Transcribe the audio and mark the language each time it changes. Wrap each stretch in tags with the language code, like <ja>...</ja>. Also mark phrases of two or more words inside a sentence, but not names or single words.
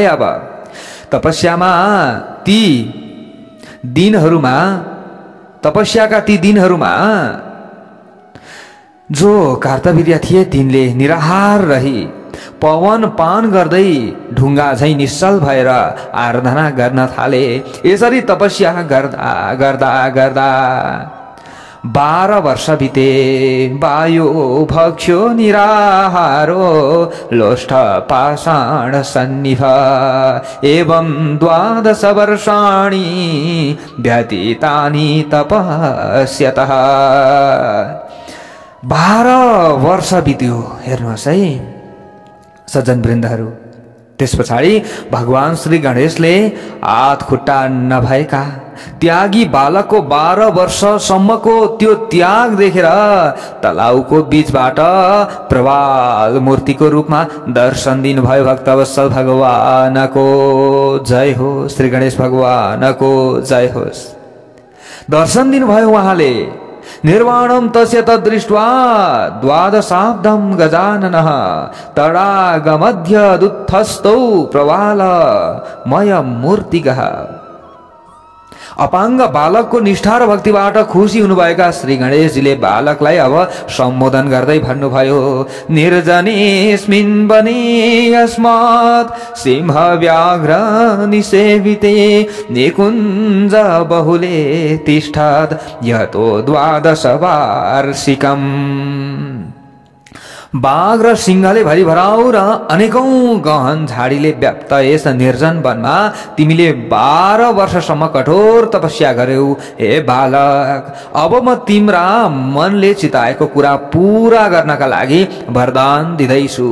<ne>अब तपस्याका ती दिनहरूमा जो कार्तवीर्य थिए तिनले निराहार रही पवन पान गर्दै ढुङ्गा झैं निश्चल भएर आराधना गर्न थाले। यसरी तपस्या गर्दा गर्दा गर्दा 12 वर्ष बिते।</ne> <sa>वायु भक्ष्यो निराहारो लोष्ठ पाषाण सन्निभ एवं 12 वर्षाणि व्यतीतानि तपस्यतः।</sa> <ne>12 वर्ष बित्यो। हेर्नुहोस् है सज्जन वृन्दहरू। त्यस पछाडि भगवान श्री गणेशले हात खुट्टा नभएका त्यागी बालकको 12 वर्षसम्मको त्यो त्याग देखेर तलाउको बीचबाट प्रवाल मूर्तिको रूपमा दर्शन दिनुभयो। भक्तवत्सल भगवानको जय हो, श्री गणेश भगवानको जय होस्। दर्शन दिनुभयो उहाँले।</ne> <sa>निर्वाणं तस्य तद्दृष्ट्वा 12शाब्दं गजाननः तडागमध्यदुत्थस्थौ प्रवालमय मूर्तिगः।</sa> <ne>अपाङ्ग बालकको निष्ठा र भक्तिबाट खुसी हुनुभएका श्री गणेशजीले बालकलाई अब सम्बोधन गर्दै भन्नुभयो,</ne> <sa>निर्जनेस्मिन् वने अस्मात् सिंह व्याघ्र निसेविते निकुञ्ज बहुले तिष्ठत् यतो 12 वार्षिकम्।</sa> <ne>बाघ र सिंहले भरिभराउ र अनेकौं गहन झाडीले व्याप्त यस निर्जन वनमा तिमीले 12 वर्षसम्म कठोर तपस्या गर्यौ। हे बालक, अब म तिम्रा मनले चिताएको कुरा पूरा गर्नका लागि वरदान दिँदैछु।</ne>